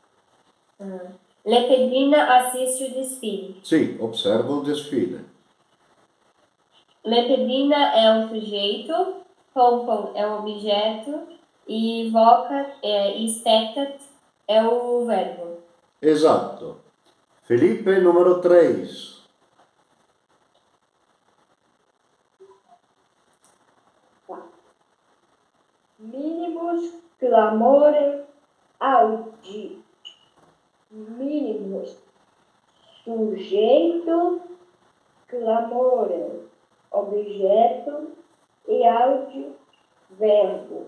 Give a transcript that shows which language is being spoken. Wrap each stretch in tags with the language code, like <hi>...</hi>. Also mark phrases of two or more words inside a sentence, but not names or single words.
<pt>Lepidina assiste o desfile. Sì, observa o desfile. Lepidina é o sujeito, pompon é o objeto e vocat e spectat é o verbo.</pt> <it>Esatto. Felipe, numero 3.</it> <la>Mínimos clamores audi.</la> <pt>Mínimos sujeito, clamore, objeto e audi, verbo.</pt>